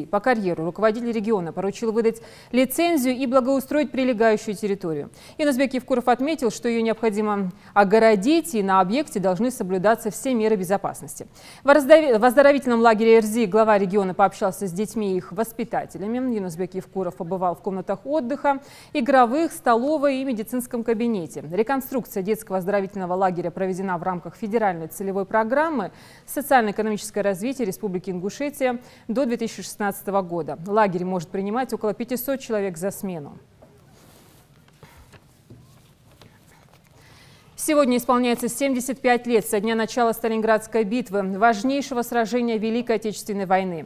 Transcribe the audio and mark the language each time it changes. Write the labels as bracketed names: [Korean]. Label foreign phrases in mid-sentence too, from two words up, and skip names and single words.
[Russian] По карьеру руководитель региона поручил выдать лицензию и благоустроить прилегающую территорию. Юнусбек Евкуров отметил, что ее необходимо огородить, и на объекте должны соблюдаться все меры безопасности. В оздоровительном лагере Эрзи глава региона пообщался с детьми и их воспитателями. Юнусбек Евкуров побывал в комнатах отдыха, игровых, столовой и медицинском кабинете. Реконструкция детского оздоровительного лагеря проведена в рамках федеральной целевой программы «Социально-экономическое развитие Республики Ингушетия» до 2016 года. Лагерь может принимать около 500 человек за смену. Сегодня исполняется 75 лет со дня начала Сталинградской битвы, важнейшего сражения Великой Отечественной войны.